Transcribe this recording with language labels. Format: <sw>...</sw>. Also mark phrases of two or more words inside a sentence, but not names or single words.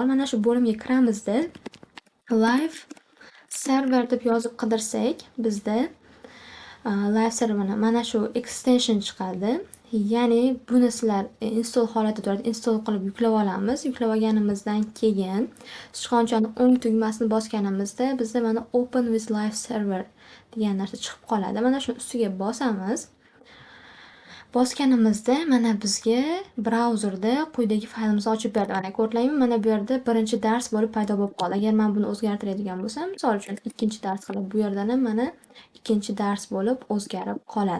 <uz>Mana shu bo'limga kiramizda</uz> <en>live server</en> <uz>deb yozib qidirsak, bizda</uz> <en>live server</en> <uz>mana shu extension chiqadi. Ya'ni buni sizlar install holatida turadi, install qilib yuklab olamiz. Yuklab olganimizdan keyin sichqonchani o'ng tugmasini bosganimizda bizda mana</uz> <en>open with live server</en> <uz>degan narsa chiqib qoladi. Mana shu ustiga bosamiz. Bosganimizda mana bizga brauzerda quyidagi faylimizni ochib berdi. Mana ko'rlaymi, mana bu yerda birinchi dars bo'lib paydo bo'lib qoldi. Agar men buni o'zgartiradigan bo'lsam, misol uchun ikkinchi dars qilib bu yerdan ham mana ikkinchi dars bo'lib o'zgarib qoladi.</uz>